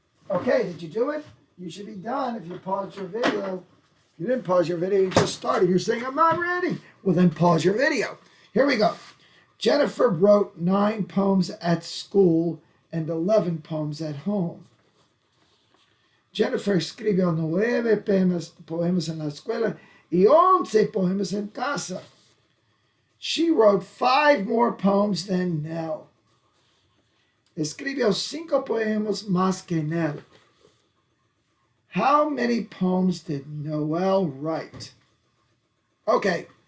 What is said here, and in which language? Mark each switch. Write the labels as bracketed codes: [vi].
[en] Okay, did you do it? You should be done if you paused your video. If you didn't pause your video, you just started. You're saying, I'm not ready. Well, then pause your video. Here we go. Jennifer wrote 9 poems at school and 11 poems at home. [es] Jennifer escribió 9 poemas en la escuela y 11 poemas en casa. [en] She wrote 5 more poems than Nell. [es] Escribió 5 poemas más que Nell. [en] How many poems did Noel write? Okay.